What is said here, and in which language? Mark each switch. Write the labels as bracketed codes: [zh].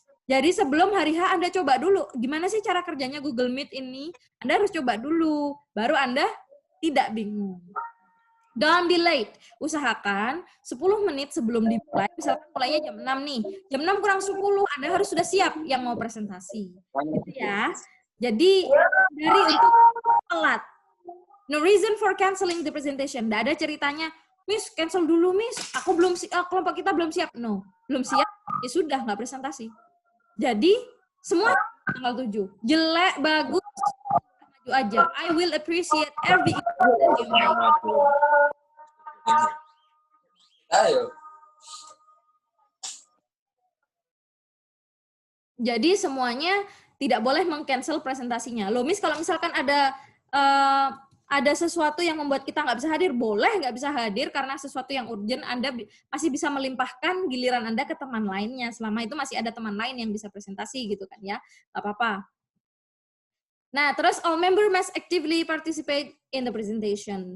[id] Jadi sebelum hari H Anda coba dulu, gimana sih cara kerjanya Google Meet ini? Anda harus coba dulu, baru Anda tidak bingung. [en] Don't be late. [id] Usahakan 10 menit sebelum dimulai, misalkan mulainya jam 6 nih. Jam 6 kurang 10, Anda harus sudah siap yang mau presentasi. Gitu ya. Jadi, dari untuk telat. [en] No reason for canceling the presentation. [id] Nggak ada ceritanya, Miss, cancel dulu, Miss. Aku belum kelompok kita belum siap. No, belum siap, ya sudah, nggak presentasi. Jadi, semua tanggal 7. Jelek, bagus, maju aja. [en] I will appreciate every effort that you make. [id] Ayo. Jadi semuanya tidak boleh meng-cancel presentasinya. Loh, Miss, kalau misalkan ada ada sesuatu yang membuat kita nggak bisa hadir, boleh nggak bisa hadir karena sesuatu yang urgent, Anda masih bisa melimpahkan giliran Anda ke teman lainnya. Selama itu masih ada teman lain yang bisa presentasi gitu kan ya, nggak apa-apa. Nah, terus [en] all member must actively participate in the presentation.